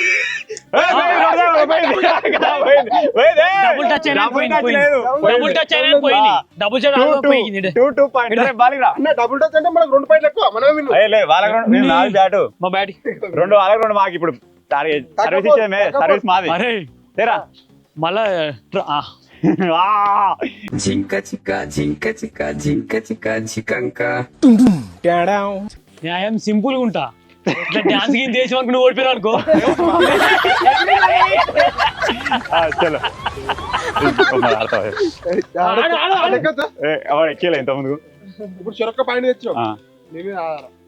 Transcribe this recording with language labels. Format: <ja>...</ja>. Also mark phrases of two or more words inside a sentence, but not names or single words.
<en>double touch</en> <te>అయినా పోయింది</te> <en>double touch</en> <te>అయినా పోయింది</te> <en>double touch</en> <te>పోయింది. 2 పాయింట్ బాలిరా అన్న</te> <en>double touch</en> <te>అంటే మనకు 2 పాయింట్లు ఎక్కువ, మనమే విన్ను. వాళ్ళకి 4 బ్యాటు మా బ్యాటి 2 వాళ్ళకి 2 మాకు ఇప్పుడు సర్వీస్ ఇచ్చేమే సర్వీస్ మాది అరే తేరా మళ్ళా Jinka chika, jinka chika, jinka chika, chikanka. న్యాయం సింపుల్ గా ఉంటా ఇట్లా డాన్స్ గిన్ చేసి అనుకో నువ్వు ఓడిపోయినా అనుకో చలో ఎక్కేలే ఇంత ముందు ఇప్పుడు చెరొక్క పాయింట్ తెచ్చావు. నీ మీద ఆధారం.</te>